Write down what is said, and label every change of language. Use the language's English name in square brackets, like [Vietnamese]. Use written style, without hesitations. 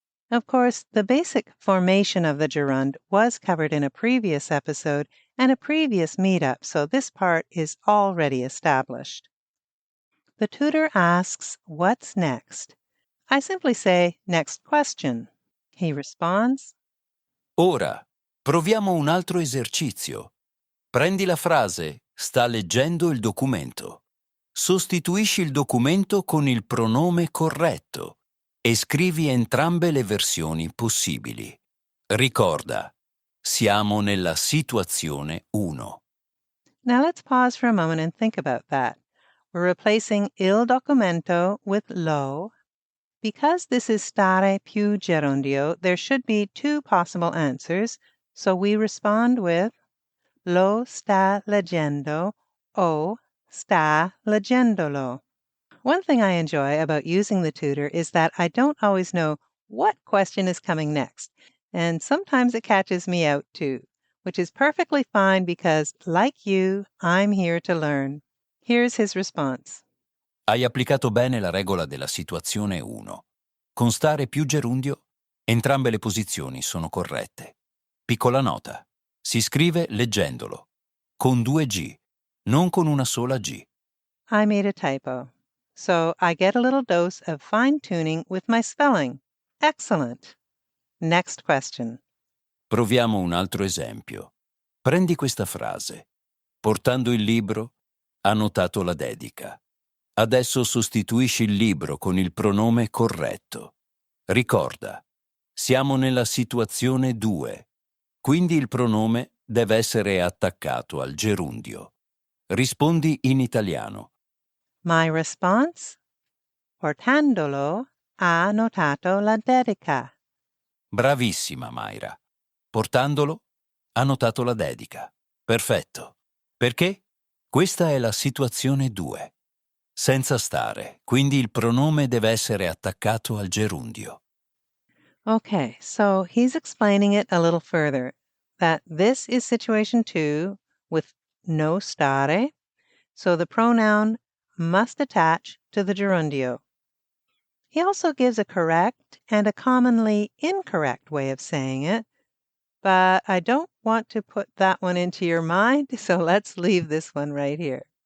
[English] Of course, the basic formation of the gerund was covered in a previous episode and a previous meetup, so this part is already established. The tutor asks, "What's next?" I simply say, "Next question." He responds, [Italian] Ora, proviamo un altro esercizio. Prendi la frase sta leggendo il documento. Sostituisci il documento con il pronome corretto e scrivi entrambe le versioni possibili. Ricorda, siamo nella situazione 1. [English] Now let's pause for a moment and think about that. We're replacing [Italian] il documento [English] with lo. Because this is stare più gerundio, there should be two possible answers, so we respond with [Italian] lo sta leggendo o sta leggendolo. [English] One thing I enjoy about using the tutor is that I don't always know what question is coming next, and sometimes it catches me out too, which is perfectly fine because, like you, I'm here to learn. Here's his response. [Italian] Hai applicato bene la regola della situazione 1. Con stare più gerundio, entrambe le posizioni sono corrette. Piccola nota. Si scrive leggendolo, con 2 G, non con una sola G. [English] I made a typo, so I get a little dose of fine-tuning with my spelling. Excellent. Next question. [Italian] Proviamo un altro esempio. Prendi questa frase. Portando il libro, ha notato la dedica. Adesso sostituisci il libro con il pronome corretto. Ricorda, siamo nella situazione 2, quindi il pronome deve essere attaccato al gerundio. Rispondi in italiano. [English] My response? [Italian] Portandolo ha notato la dedica. Bravissima, Mayra. Portandolo, ha notato la dedica. Perfetto. Perché? Questa è la situazione 2. Senza stare, quindi il pronome deve essere attaccato al gerundio. [English] Okay, so he's explaining it a little further, that this is situation 2 with no stare, so the pronoun must attach to the gerundio. He also gives a correct and a commonly incorrect way of saying it, but I don't want to put that one into your mind, so let's leave this one right here.